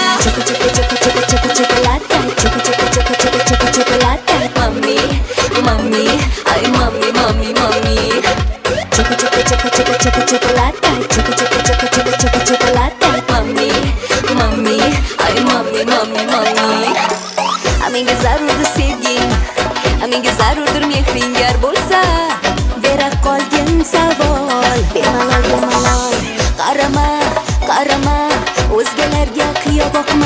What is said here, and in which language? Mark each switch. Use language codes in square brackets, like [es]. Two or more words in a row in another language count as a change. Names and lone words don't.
[es] Choco, choco, choco, choco, choco, chocolate. Choco, choco, choco, choco, choco, chocolate. Mami, mami, ay mami, mami, mami. Choco, choco, choco, choco, choco, chocolate. Choco, choco, choco, choco, choco, chocolate. Mami, mami, ay mami, mami, mami. [uz] Amiga zarurdur sevgin, amiga zarurdur mehring gar bo'lsa, bera qolgin savol. Bemalol, bemalol, qarama, qarama, o'zgalarga qiyo boqma.